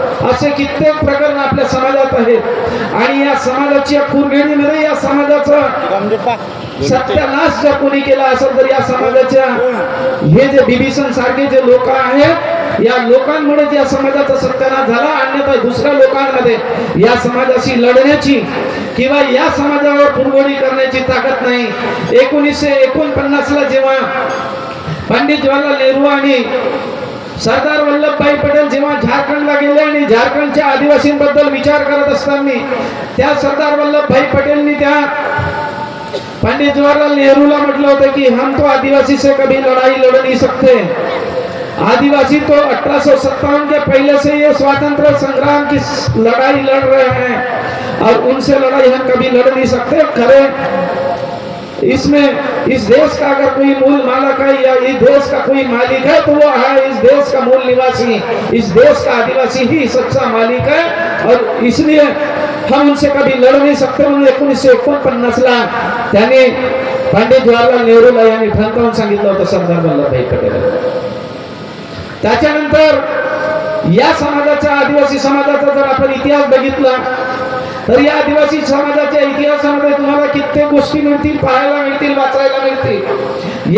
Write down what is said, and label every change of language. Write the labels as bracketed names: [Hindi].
[Marathi] असे कित्येक प्रकरण आपल्या समाजात आहेत आणि या समाजाच्या कुरघेडीमध्ये या समाजाचा सत्यानाश जर कोणी केला असेल तर या समाजाच्या हे जे बिभीषण सारखे जे लोक आहेत, या लोकांमुळे या समाजाचा सत्यानाश झाला. अन्यथा दुसऱ्या लोकांमध्ये या समाजाशी लढण्याची किंवा या समाजावर कुरघोडी करण्याची ताकद नाही. 1949 ला जेव्हा पंडित जवाहरलाल नेहरू आणि सरदार वल्लभभाई पटेल जेव्हा झारखंडला गेले आणि झारखंडच्या आदिवासींबद्दल विचार करत असताना त्या सरदार वल्लभभाई पटेलनी त्या पंडित जवाहरलाल नेहरूला म्हटलं होतं की [Hindi] हम तो आदिवासी से कभी लड़ाई लड़ नहीं सकते, [Marathi] आदिवासी तो 1857 के पहले से ये स्वातंत्र संग्राम की लड़ाई लड़ रहे हैं और उनसे लड़ाई हम कभी लड़ नहीं सकते. [Hindi] खरे इसमें इस देश का अगर कोई मूल मालिक है या इस देश का कोई मालिक है तो वो है इस देश का मूल निवासी, इस देश का आदिवासी ही सच्चा मालिक है और इसलिए हम उनसे कभी लड़ नहीं सकते. [Marathi] म्हणून 1949 ला त्यांनी पंडित जवाहरलाल नेहरूला यांनी ठणकावून सांगितलं होतं सरदार वल्लभभाई पटेल. त्याच्यानंतर या समाजाचा, आदिवासी समाजाचा जर आपण इतिहास बघितला तर या आदिवासी समाजाच्या इतिहासामध्ये तुम्हाला कित्येक गोष्टी मिळतील, पाहायला मिळतील, वाचायला मिळतील.